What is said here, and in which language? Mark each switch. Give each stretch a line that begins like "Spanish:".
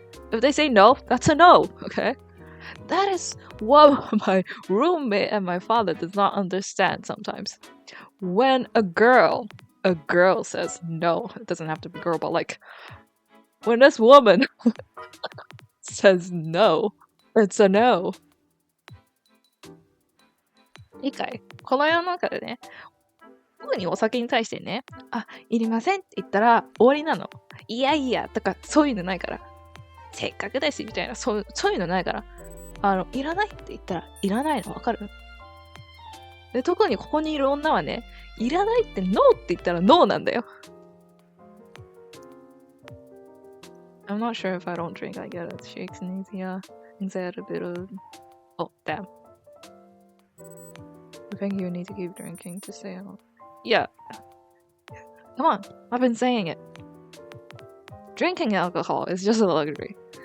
English: If they say no, that's a no, okay? That is what my roommate and my father does not understand sometimes. When a girl says no, it doesn't have to be girl, but like, when this woman says no, it's a no.
Japanese: いいかい？この世の中でね、特にお酒に対してね、いりませんって言ったら終わりなの。いやいやとかそういうのないから。せっかくだしみたいな、そういうのないから。いらないって言ったらいらないのわかる？で、特にここにいる女はね、いらないってノーって言ったらノーなんだよ。
English: I'm not sure if I don't drink, I get it. Shakes and anxiety a bit of... Oh, damn. I think you need to keep drinking to stay on. Yeah. Come on, I've been saying it. Drinking alcohol is just a luxury.